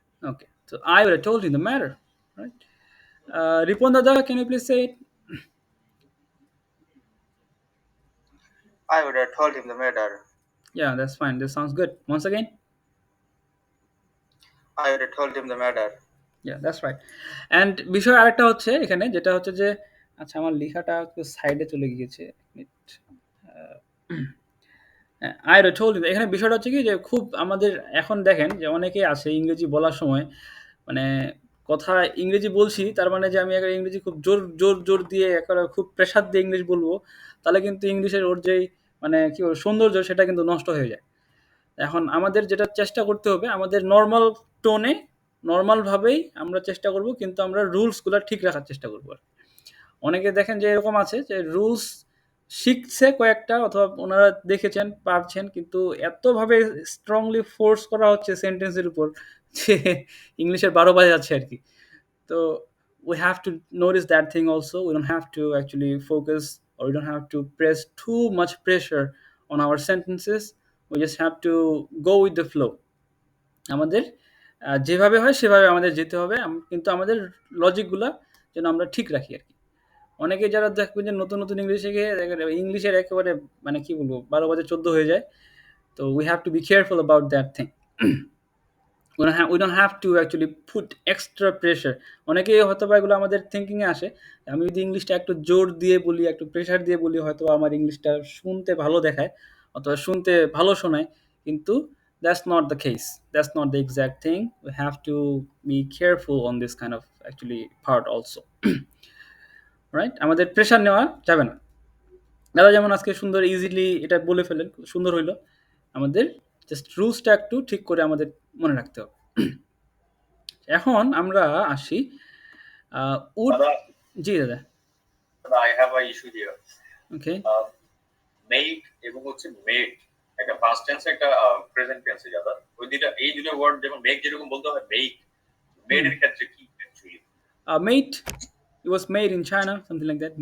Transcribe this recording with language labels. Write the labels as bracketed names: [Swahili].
[English] Okay, so I would have told him the matter, right? Ripon Dada, can you please say it? I would have told him the matter. Yeah, that's fine. This sounds good. Once again. I would have told him the matter. Yeah, that's right. [Bangla] And বিষয় আরেকটা হচ্ছে এখানে, যেটা হচ্ছে যে, আচ্ছা আমার লেখাটা একটু সাইডে চলে গিয়েছে. I would have told you. এখানে বিষয়টা হচ্ছে কি, যে খুব আমাদের এখন দেখেন যে অনেকেই আছে ইংরেজি বলার সময় মানে কথা ইংরেজি বলছি, তার মানে যে আমি একটা ইংরেজি খুব জোর জোর জোর দিয়ে একেবারে খুব প্রেশার দিয়ে ইংলিশ বলবো, তাহলে কিন্তু ইংলিশের ওর যেই মানে কি বলবো সৌন্দর্য, সেটা কিন্তু নষ্ট হয়ে যায়. এখন আমাদের যেটা চেষ্টা করতে হবে, আমাদের নর্মাল টোনে নর্মালভাবেই আমরা চেষ্টা করব, কিন্তু আমরা রুলসগুলো ঠিক রাখার চেষ্টা করবো. অনেকে দেখেন যে এরকম আছে যে রুলস শিখছে কয়েকটা, অথবা ওনারা দেখেছেন পারছেন, কিন্তু এতভাবে স্ট্রংলি ফোর্স করা হচ্ছে সেন্টেন্সের উপর যে ইংলিশের 12 বাজে যাচ্ছে আর কি. [English] তো we have to notice that thing also. We don't have to actually focus, or we don't have to press too much pressure on our sentences. We just have to go with the flow. [Bangla] আমাদের যেভাবে হয় সেভাবে আমাদের যেতে হবে, কিন্তু আমাদের লজিকগুলা যেন আমরা ঠিক রাখি আর কি. অনেকে যারা দেখবেন যে নতুন নতুন ইংলিশ শিখে ইংলিশের একেবারে মানে কি বলবো 12 বাজে 14 হয়ে যায়. [English] তো we have to be careful about that thing. we don't have to actually put extra pressure. [Bangla] অনেকেই হয়তো বা এগুলো আমাদের থিঙ্কিংয়ে আসে, আমি যদি ইংলিশটা একটু জোর দিয়ে বলি, একটু প্রেশার দিয়ে বলি, হয়তো আমার ইংলিশটা শুনতে ভালো দেখায় অথবা শুনতে ভালো শোনায়, কিন্তু [English] that's not the case. That's not the exact thing. We have to be careful on this kind of actually part also. [Bangla] Right, আমাদের প্রেশার নেওয়া যাবে না. দাদা যেমন আজকে সুন্দর ইজিলি এটা বলে ফেলেন, সুন্দর হইলো. আমাদের জাস্ট রুলসটা একটু ঠিক করে আমাদের মনে রাখতে হবে. এখন আমরা আসি উড। দাদা, জি দাদা। [English] I have a issue here. [Bangla] Okay. Made এবং হচ্ছে মেড একটা পাস্ট টেন্স একটা প্রেজেন্ট টেন্সে দাদা, ওই দুইটা এই দুটো ওয়ার্ড যেমন মেক যেরকম বলতে হয় মেক, মেডের ক্ষেত্রে কি actually? [English] Mate, it was made in China, something like that.